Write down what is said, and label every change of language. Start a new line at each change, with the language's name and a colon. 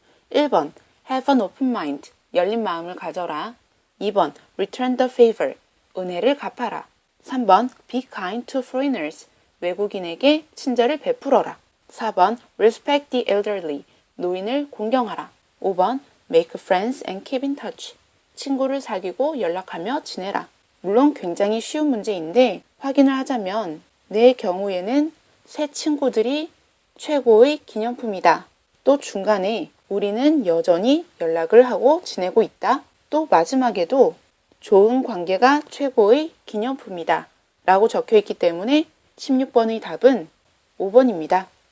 English: 1번 Have an open mind,
Korean: 열린 마음을 가져라.
English: 2번 Return the favor,
Korean: 은혜를 갚아라.
English: 3번 Be kind to foreigners,
Korean: 외국인에게 친절을 베풀어라.
English: 4번 Respect the elderly,
Korean: 노인을 공경하라.
English: 5번 Make friends and keep in touch,
Korean: 친구를 사귀고 연락하며 지내라. 물론 굉장히 쉬운 문제인데 확인을 하자면 내 경우에는 새 친구들이 최고의 기념품이다. 또 중간에 우리는 여전히 연락을 하고 지내고 있다. 또 마지막에도 좋은 관계가 최고의 기념품이다 라고 적혀 있기 때문에 16번의 답은 5번입니다.